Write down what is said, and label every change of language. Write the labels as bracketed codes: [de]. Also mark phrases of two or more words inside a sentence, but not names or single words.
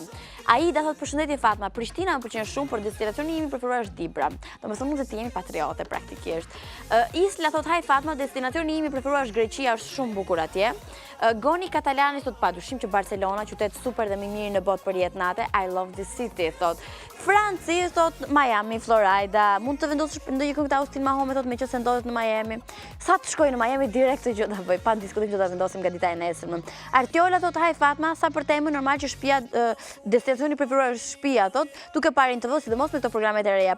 [sq] Aida thot përshëndetje Fatma, Prishtina më pëlqen shumë, por destinacioni im i preferuar është Dibra. Domethënë nuk të jemi patriote praktikisht. Isla thot haj Fatma, destinacioni im i preferuar është Greqia, është shumë bukur atje. Goni Katalani thot padyshim që Barcelona, qytet super dhe më i miri në botë për jetë natë. [en] I love this city thot. [sq] Franci thot Miami, Florida. Mund të vendosësh ndonjë këngë të Austin Mahome thot meqense ndodhet në Miami. Sa të shkoj në Miami direkt të gjë ta bëj, pa diskutim që ta vendosim nga dita e nesërme. Artiola thot haj Fatma, sa për temën normal që shtëpia destinacioni preferuar është shtëpia thot, duke parë në TV, sidomos me këto programet e reja.